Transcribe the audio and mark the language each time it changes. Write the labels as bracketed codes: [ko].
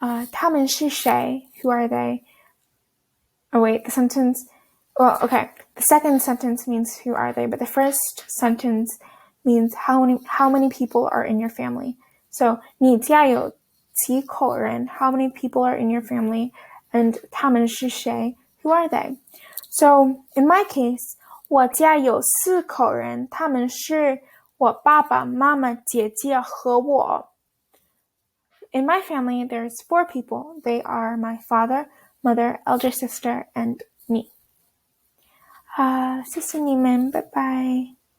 [en] 他们是谁? Who are they? Oh wait, the sentence Well, okay. The second sentence means who are they, but the first sentence means how many people are in your family. [zh] So 你家有几口人? [en] How many people are in your family? And 他们是谁? Who are they? [zh] So in my case, 我家有4口人，他们是我爸爸妈妈姐姐和我。 [en] In my family, there's 4 people. They are my father, mother, elder sister, and me. 谢谢你们，拜拜。